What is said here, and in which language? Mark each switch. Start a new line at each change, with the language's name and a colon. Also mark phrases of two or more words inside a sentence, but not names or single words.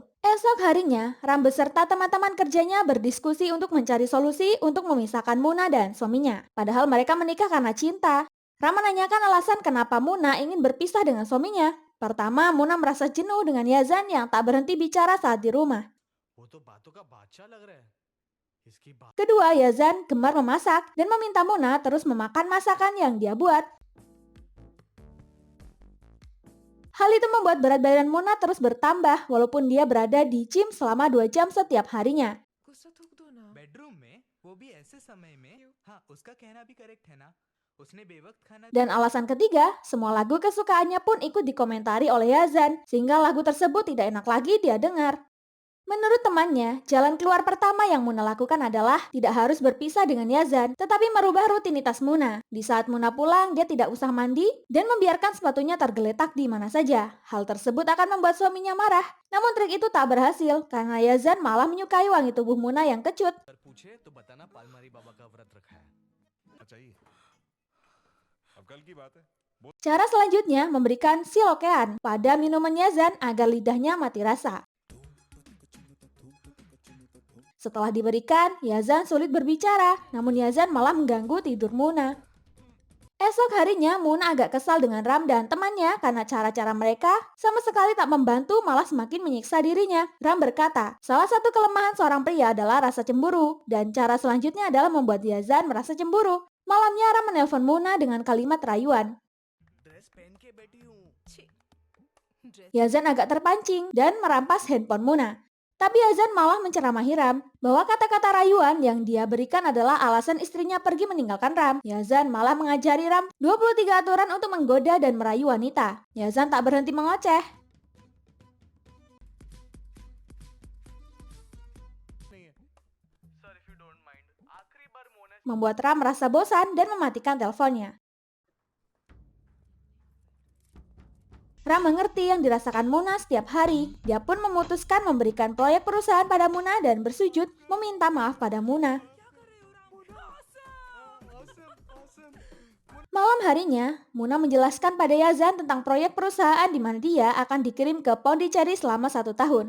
Indonesian: Esok harinya, Ram beserta teman-teman kerjanya berdiskusi untuk mencari solusi untuk memisahkan Muna dan suaminya. Padahal mereka menikah karena cinta. Ram menanyakan alasan kenapa Muna ingin berpisah dengan suaminya. Pertama, Muna merasa jenuh dengan Yazan yang tak berhenti bicara saat di rumah.
Hindi: वो तो बातों का बादशाह लग रहा है इसकी बात
Indonesian: Kedua, Yazan gemar memasak dan meminta Muna terus memakan masakan yang dia buat. Hal itu membuat berat badan Muna terus bertambah walaupun dia berada di gym selama 2 jam setiap harinya.
Hindi: गुस्सा थूक दो ना बेडरूम में वो भी ऐसे समय में हाँ उसका कहना भी करेक्ट है ना उसने बेवक्त खाना
Indonesian: Dan alasan ketiga, semua lagu kesukaannya pun ikut dikomentari oleh Yazan, sehingga lagu tersebut tidak enak lagi dia dengar. Menurut temannya, jalan keluar pertama yang Muna lakukan adalah tidak harus berpisah dengan Yazan, tetapi merubah rutinitas Muna. Di saat Muna pulang, dia tidak usah mandi dan membiarkan sepatunya tergeletak di mana saja. Hal tersebut akan membuat suaminya marah. Namun trik itu tak berhasil, karena Yazan malah menyukai wangi tubuh Muna yang kecut.
Hindi: अगर पूछे तो बताना पालमारी बाबा का व्रत रखा है चाहिए अब कल की बात है
Indonesian: Cara selanjutnya memberikan silokean pada minuman Yazan agar lidahnya mati rasa. Setelah diberikan, Yazan sulit berbicara, namun Yazan malah mengganggu tidur Muna. Esok harinya, Muna agak kesal dengan Ram dan temannya karena cara-cara mereka sama sekali tak membantu, malah semakin menyiksa dirinya. Ram berkata, salah satu kelemahan seorang pria adalah rasa cemburu, dan cara selanjutnya adalah membuat Yazan merasa cemburu. Malamnya, Ram menelpon Muna dengan kalimat rayuan.
Hindi: ड्रेस पहन के बैठी हूँ ड्रेस
Indonesian: Yazan agak terpancing dan merampas handphone Muna. Tapi Yazan malah menceramahi Ram bahwa kata-kata rayuan yang dia berikan adalah alasan istrinya pergi meninggalkan Ram. Yazan malah mengajari Ram 23 aturan untuk menggoda dan merayu wanita. Yazan tak berhenti mengoceh,
Hindi: नहीं है
English: Sir if you don't mind
Hindi: आखिरी बार मोना
Indonesian: membuat Ram merasa bosan dan mematikan teleponnya. Ram mengerti yang dirasakan Muna setiap hari. Dia pun memutuskan memberikan proyek perusahaan pada Muna dan bersujud meminta maaf pada Muna. Malam harinya, Muna menjelaskan pada Yazan tentang proyek perusahaan di mana dia akan dikirim ke Pondicherry selama 1 tahun.